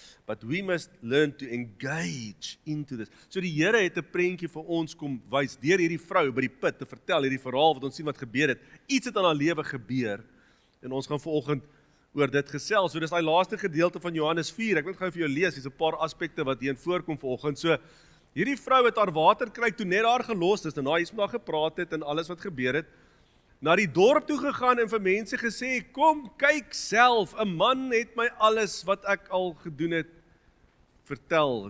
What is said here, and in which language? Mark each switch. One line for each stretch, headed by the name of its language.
English: But we must learn to engage into this.
Afrikaans: So die Here het 'n prentjie vir ons kom wys deur hierdie vrou by die put te vertel hierdie verhaal wat ons sien wat gebeur het. Iets het aan haar lewe gebeur en ons gaan vanoggend oor dit gesels. So dis daai laaste gedeelte van Johannes 4. Ek wil gou vir jou lees, hier's 'n paar aspekte wat hierin voorkom vanoggend. So hierdie vrou het haar waterkruik toe net daar gelos, dis nou iets met haar gepraat het en alles wat gebeur het. Na die dorp toe gegaan en vir mense gesê, kom kyk self, 'n man het my alles wat ek al gedoen het vertel.